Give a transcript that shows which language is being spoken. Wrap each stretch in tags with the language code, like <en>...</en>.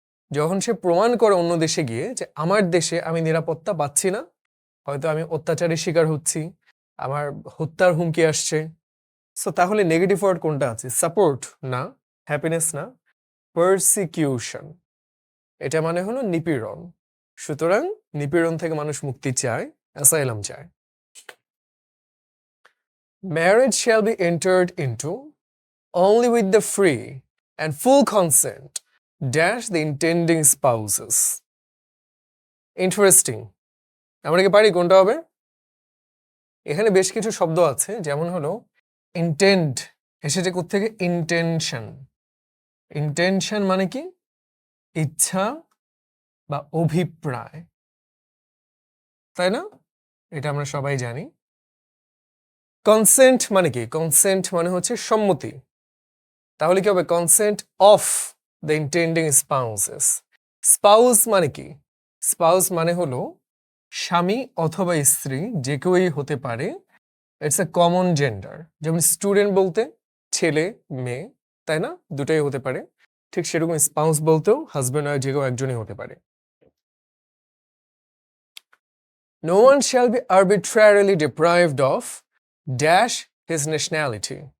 <bn>যখন সে প্রমাণ করে অন্য দেশে গিয়ে যে আমার দেশে আমি নিরাপত্তা পাচ্ছি না, হয়তো আমি অত্যাচারের শিকার হচ্ছি, আমার হত্যার হুমকি আসছে। সো তাহলে নেগেটিভ ওয়ার্ড কোনটা আছে? সাপোর্ট না, হ্যাপিনেস না, পারসিকিউশন। এটা মানে হলো নিপীড়ন। সুতরাং নিপীড়ন থেকে মানুষ মুক্তি চায়, অ্যাসাইলাম চায়।</bn> <en>Marriage shall be entered into only with the free and full consent dash the intending spouses.</en> <bn>Interesting. আমরা কি পারি কোনটা হবে? এখানে বেশ কিছু শব্দ আছে, যেমন হলো ইন্টেন্ট, এসেছে কোত্থেকে? ইন্টেনশন। ইন্টেনশন মানে কি? ইচ্ছা বা অভিপ্রায়, তাই না? এটা আমরা সবাই জানি। কনসেন্ট মানে কি? কনসেন্ট মানে হচ্ছে সম্মতি। তাহলে কি হবে?</bn> <en>Consent of the intending spouses.</en> <bn>Spouse মানে কি? স্পাউস মানে হলো স্বামী অথবা স্ত্রী, যে কেউই হতে পারে।</bn> <en>It's a common gender.</en> <bn>যেমন স্টুডেন্ট বলতে ছেলে মেয়ে, তাই না? দুটাই হতে পারে। ঠিক সেরকম স্পাউস বলতেও হাজব্যান্ড আর যে কেউ একজনই হতে পারে।</bn> <en>No one shall be arbitrarily deprived of dash his nationality.</en>